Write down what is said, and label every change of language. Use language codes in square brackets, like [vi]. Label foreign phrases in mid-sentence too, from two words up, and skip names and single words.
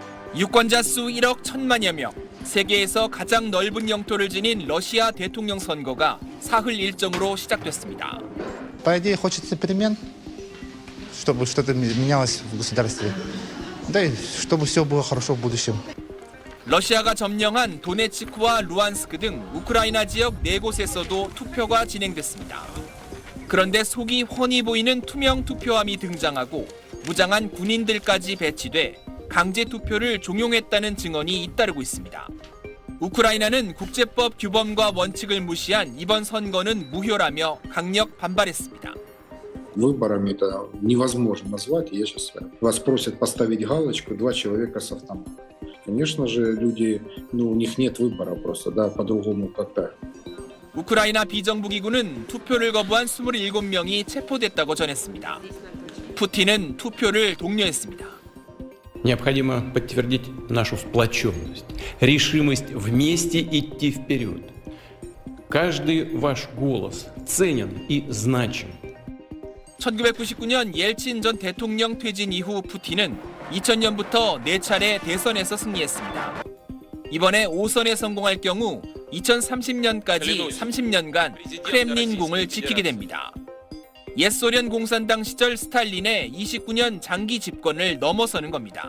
[ko] 유권자 수 1억 1천만여 명, 세계에서 가장 넓은 영토를 지닌 러시아 대통령 선거가 사흘 일정으로 시작됐습니다. [ru] По идее, хочется перемен, чтобы что-то менялось в государстве. Да и чтобы все было хорошо в будущем. [ko] 러시아가 점령한 도네츠크와 루안스크 등 우크라이나 지역 4곳에서도 투표가 진행됐습니다. 그런데 속이 훤히 보이는 투명 투표함이 등장하고 무장한 군인들까지 배치돼 강제 투표를 종용했다는 증언이 잇따르고 있습니다. 우크라이나는 국제법 규범과 원칙을 무시한 이번 선거는 무효라며 강력 반발했습니다. [ru] Выборами это невозможно назвать. Я сейчас вас просят поставить галочку 2 человека с автоматом. Конечно же, люди, у них нет выбора просто, да, по-другому как-то. [ko] 우크라이나 비정부기구는 투표를 거부한 27명이 체포됐다고 전했습니다. 푸틴은 투표를 독려했습니다. [ru] Необходимо подтвердить нашу сплоченность, решимость вместе идти вперед. Каждый ваш голос ценен и значим. [ko] 1999년 옐친 전 대통령 퇴진 이후 푸틴은 2000년부터 4차례 대선에서 승리했습니다. 이번에 5선에 성공할 경우 2030년까지 30년간 크렘린궁을 지키게 됩니다. 옛 소련 공산당 시절 스탈린의 29년 장기 집권을 넘어서는 겁니다.